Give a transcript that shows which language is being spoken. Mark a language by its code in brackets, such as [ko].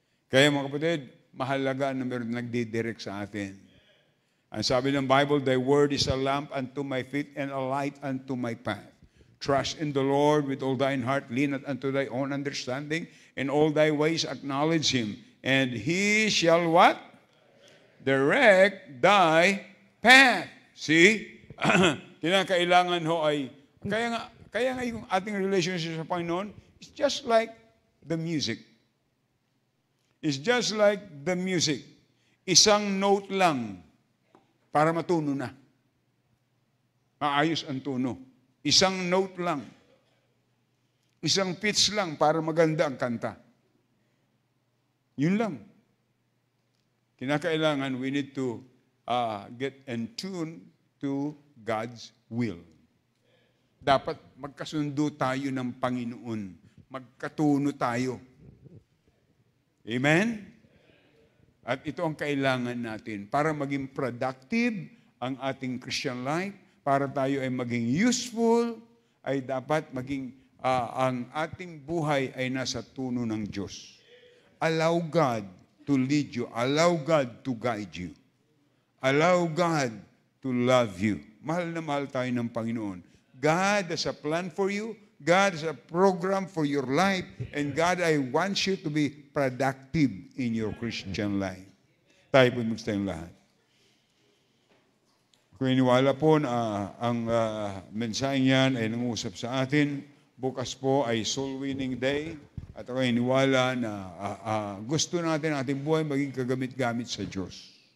[tl] Kaya mga kapatid, mahalaga na meron nagdidirect sa atin. Ang sabi ng [en] Bible, thy word is a lamp unto my feet and a light unto my path. Trust in the Lord with all thine heart, lean not unto thy own understanding, in all thy ways acknowledge Him, and He shall what? Direct thy path. See? [tl] Kinakailangan ho ay, kaya nga yung ating relationship sa Panginoon, [en] it's just like the music. It's just like the music. [tl] Isang note lang para matuno na. Maayos ang tuno. Isang note lang. Isang pitch lang para maganda ang kanta. Yun lang. [en] Kinakailangan, we need to get in tune to God's will. [tl] Dapat magkasundo tayo ng Panginoon. Magkatuno tayo. Amen? At ito ang kailangan natin para maging productive ang ating Christian life, para tayo ay maging useful, ay dapat maging ang ating buhay ay nasa tuno ng Diyos. [en] Allow God to lead you. Allow God to guide you. Allow God to love you. [tl] Mahal na mahal tayo ng Panginoon. [en] God has a plan for you. God has a program for your life. And God, I want you to be productive in your Christian life. [tl] Tayo po magstayong lahat. Kung iniwala po na ang mensahe niyan ay nangusap sa atin, bukas po ay Soul Winning Day. At ako iniwala na gusto natin ating buhay maging kagamit-gamit sa Diyos.